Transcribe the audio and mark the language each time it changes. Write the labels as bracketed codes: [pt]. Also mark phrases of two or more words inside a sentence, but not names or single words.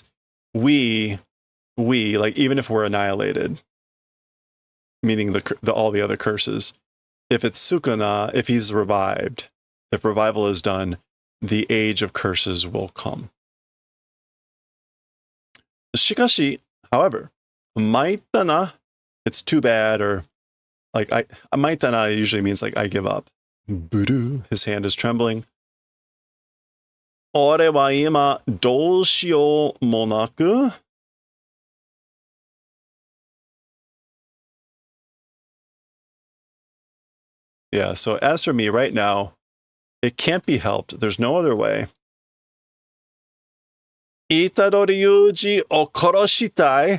[en] We, like, even if we're annihilated, meaning all the other curses, if it's Sukuna, if he's revived, if revival is done, the age of curses will come. Shikashi, however, maitana, it's too bad, or like maitana usually means like I give up. Budu, his hand is trembling. [ja] 俺は今どうしようもなく. [en] Yeah, so as for me right now, it can't be helped. There's no other way. [ja] 虎杖悠仁を殺したい.